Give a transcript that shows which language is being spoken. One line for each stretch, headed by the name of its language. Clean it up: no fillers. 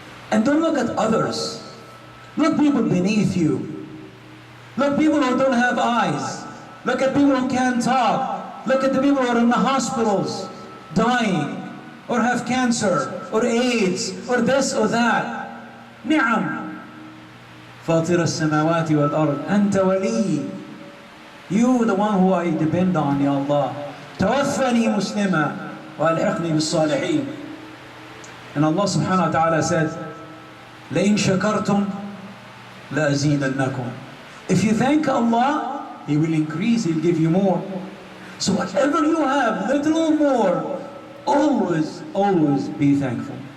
English: And don't look at others. Look people beneath you. Look people who don't have eyes. Look at people who can't talk. Look at the people who are in the hospitals, dying, or have cancer, or AIDS, or this or that. Ni'am.
Arabic: فاطر السماوات والأرض أنت ولي.
English: You the one who I depend on, Ya Allah.
Arabic: توفني مسلما وألحقني بالصالحين.
English: And Allah subhanahu wa ta'ala said,
Arabic: لئن شكرتم لأزيدنكم.
English: If you thank Allah, He will increase, He'll give you more. So whatever you have, little or more, always be thankful.